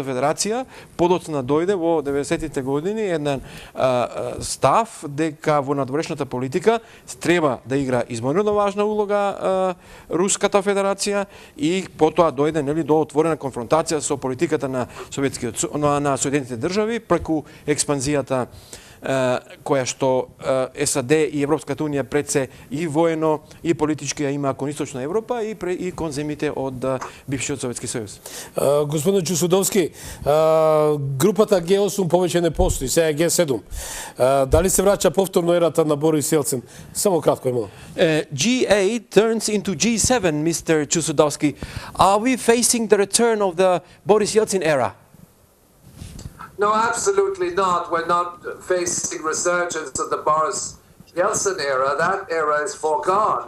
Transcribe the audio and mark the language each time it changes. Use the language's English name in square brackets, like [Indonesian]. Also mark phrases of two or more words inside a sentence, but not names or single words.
[Macedonian] федерација подоцна дојде во 90-тите години еден став дека во надворешната политика треба да игра измерено важна улога Руската федерација и потоа дојде до отворена конфронтација со политиката на Соединетите држави преку експанзијата која што САД и Европската унија пред се и воено и политички ја има кон Источна Европа и кон земјите од бившиот Советски сојуз. Господин Чусудовски, групата Г8 повеќе не постои, сега е Г7. Дали се враќа повторно ерата на Борис Јелцин? Само кратко имало. [English] G8 turns into G7, Mr. Chusudovsky. Are we facing the return of the Boris Yeltsin era? No, absolutely not. We're not facing resurgence of the Boris Yeltsin era. That era is foregone.